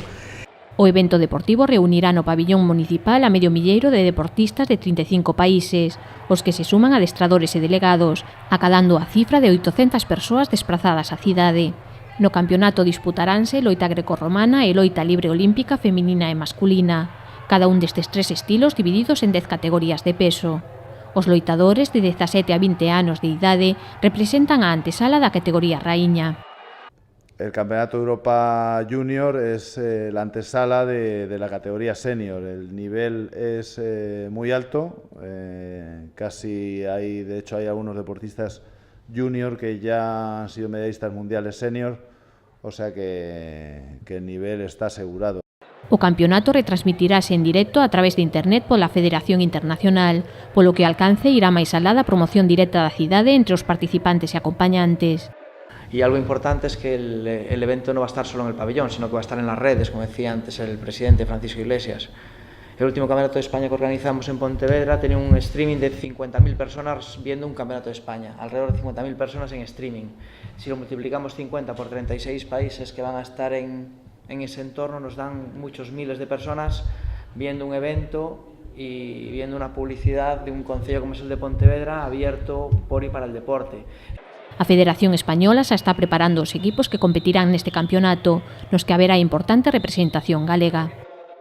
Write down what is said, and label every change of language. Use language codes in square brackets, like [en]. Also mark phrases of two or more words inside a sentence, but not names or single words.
[gl] O evento deportivo reunirá no pabillón municipal a medio milleiro de deportistas de 35 países, os que se suman adestradores e delegados, acadando a cifra de 800 persoas desprazadas á cidade. No campeonato disputaránse loita grecorromana e loita libre olímpica feminina e masculina, cada un destes tres estilos divididos en 10 categorías de peso. Os loitadores de 17 a 20 anos de idade representan a antesala da categoría raíña. [es] El Campeonato de Europa Junior es la antesala de la categoría senior. El nivel es muy alto, de hecho hay algunos deportistas junior que ya han sido medallistas mundiales senior, o sea que el nivel está asegurado. [gl] O campeonato retransmitirase en directo a través de internet pola Federación Internacional, polo que o alcance irá máis alá da promoción directa da cidade entre os participantes e acompañantes. [es] Y algo importante es que el evento no va a estar solo en el pabellón, sino que va a estar en las redes, como decía antes el presidente Francisco Iglesias. El último Campeonato de España que organizamos en Pontevedra tenía un streaming de 50.000 personas viendo un Campeonato de España, alrededor de 50.000 personas en streaming. Si lo multiplicamos 50 por 36 países que van a estar en ese entorno, nos dan muchos miles de personas viendo un evento y viendo una publicidad de un concello como es el de Pontevedra abierto por y para el deporte. [gl] A Federación Española xa está preparando os equipos que competirán neste campeonato, nos que haberá importante representación galega.